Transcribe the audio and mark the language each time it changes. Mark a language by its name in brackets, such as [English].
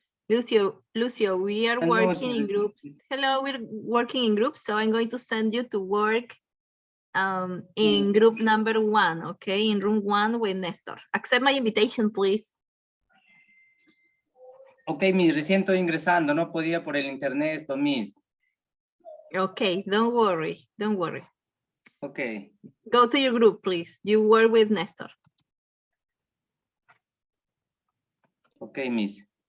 [English] Lucio, we are Hello. working in groups. Hello, we're working in groups, so I'm going to send you to work in group number 1, okay? In room 1 with Nestor. Accept my invitation, please. [Spanish] Ok, Miss, recién estoy ingresando, no podía por el internet esto, Miss. [English] Okay, don't worry, don't worry. Ok, Go to your group, please. You work with Nestor. ok, Miss.